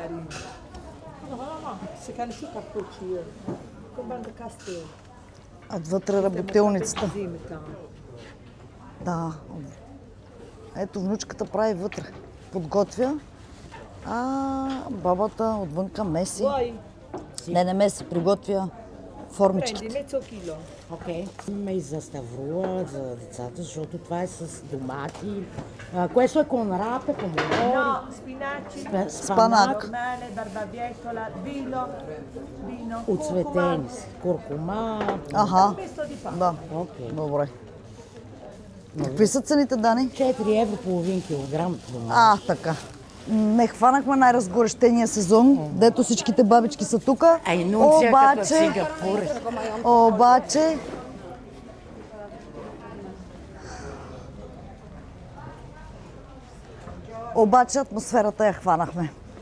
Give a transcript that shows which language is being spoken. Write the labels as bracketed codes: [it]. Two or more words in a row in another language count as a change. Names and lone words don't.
[bg] Отвътре работилницата. Да. Ето внучката прави вътре. Подготвя. Бабата отвънка меси. Не ме се приготвя формичките. [it] Prendi mezzo chilo. [bg] Окей. Имаме и за ставрула, за децата, защото това е с домати. [it] Questo è con rape, pomodoro. No, spinaci, [bg] Спанак. [it] mele, barbabietola, vino, [bg] Оцветени са. Куркума. Аха, [it] pesto di pasta. [bg] да. Окей. Добре. Какви са цените, Дани? 4 евро половин килограм домати. Така. Не хванахме най-разгорещения сезон, дето всичките бабички са тука. Обаче атмосферата я хванахме.